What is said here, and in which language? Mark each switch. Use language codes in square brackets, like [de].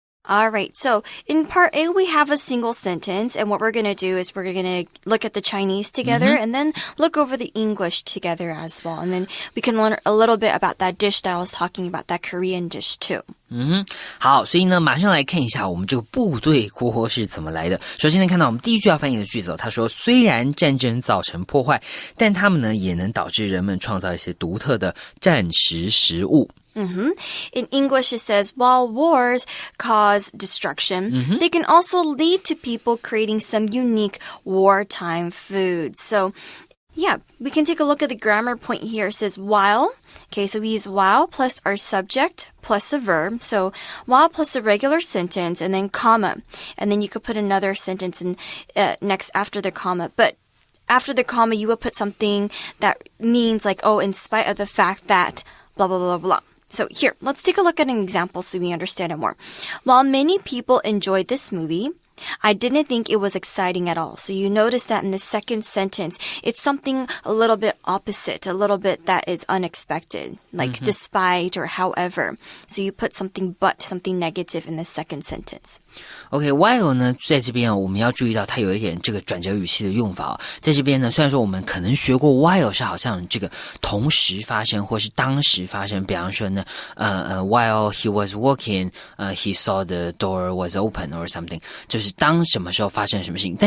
[en] All right, so in part A, we have a single sentence, and what we're going to do is we're going to look at the Chinese together and then look over the English together as well. And then we can learn a little bit about that dish that I was talking about, that Korean dish too. [zh] 好，所以呢，马上来看一下我们这个部队锅是怎么来的。首先呢，看到我们第一句要翻译的句子，他说，虽然战争造成破坏，但他们呢也能导致人们创造一些独特的战时食物。 [en] In English, it says, while wars cause destruction, they can also lead to people creating some unique wartime foods. So, yeah, we can take a look at the grammar point here. It says while. Okay, so we use while plus our subject plus a verb. So while plus a regular sentence and then comma. And then you could put another sentence in, next after the comma. But after the comma, you would put something that means like, oh, in spite of the fact that blah, blah, blah, blah. So here, let's take a look at an example so we understand it more. While many people enjoyed this movie, I didn't think it was exciting at all. So you notice that in the second sentence, it's something a little bit opposite, a little bit that is unexpected, like despite or however. So you put something but, something negative in the second sentence. [zh] OK, while 呢，在这边我们要注意到它有一点这个转折语气的用法在这边呢，虽然说我们可能学过 while 是好像这个同时发生或是当时发生，比方说呢 [en] while he was walking, he saw the door was open or something， [zh] 就是当什么时候发生什么事情。